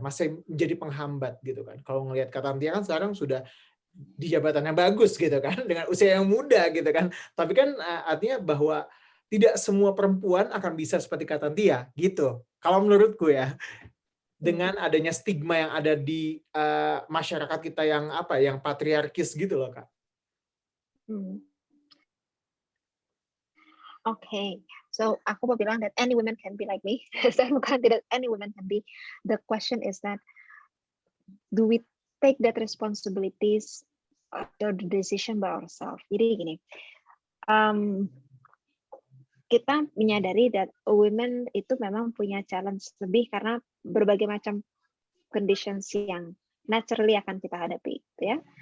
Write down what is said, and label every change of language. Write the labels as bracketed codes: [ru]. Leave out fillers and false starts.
[id] Masih menjadi penghambat gitu kan? Kalau ngelihat Kak Tantia kan sekarang sudah di jabatan yang bagus gitu kan, dengan usia yang muda gitu kan. Tapi kan artinya bahwa tidak semua perempuan akan bisa seperti Kak Tantia gitu. Kalau menurutku ya, dengan adanya stigma yang ada di masyarakat kita yang apa, yang patriarkis gitu loh Kak. [en] Okay, so [id] aku mau bilang [en] that any women can be like me. [id] Saya bukan tidak [en] any women can be. The question is that do we take that responsibilities or the decision by ourselves? [id] Jadi gini, kita menyadari [en] that women [id] itu memang punya challenge lebih karena berbagai macam conditions yang naturally akan kita hadapi, gitu ya.